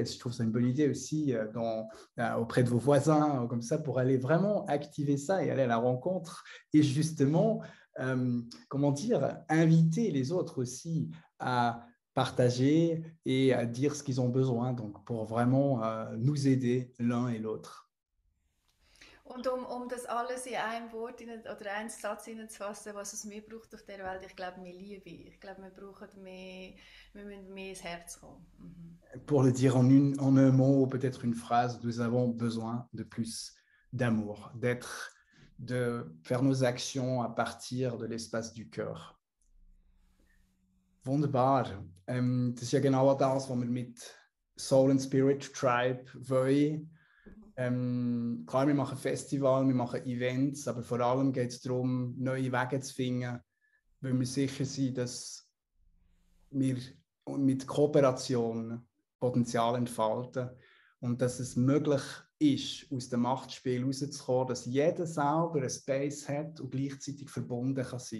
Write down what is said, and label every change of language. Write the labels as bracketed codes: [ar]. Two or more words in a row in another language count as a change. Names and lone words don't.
[fr] Je trouve ça une bonne idée aussi auprès de vos voisins, comme ça, pour aller vraiment activer ça et aller à la rencontre. Et justement, comment dire, inviter les autres aussi à partager et à dire ce qu'ils ont besoin, donc pour vraiment nous aider l'un et l'autre. [de] Und um das alles in einem Wort oder einen Satz hineinzufassen, was es mehr braucht auf der Welt, ich glaube, mehr Liebe. Ich glaube, wir müssen mehr ins Herz kommen. Mhm. [fr] Pour le dire en un mot ou peut-être une phrase, nous avons besoin de plus d'amour, de faire nos actions à partir de l'espace du cœur. [de] Wunderbar. Das ist ja genau das, was wir mit Soul and Spirit Tribe wollen. Klar, wir machen Festivals, wir machen Events, aber vor allem geht es darum, neue Wege zu finden, weil wir sicher sind, dass wir mit Kooperation Potenzial entfalten und dass es möglich ist, aus dem Machtspiel rauszukommen, dass jeder selber einen Space hat und gleichzeitig verbunden kann sein.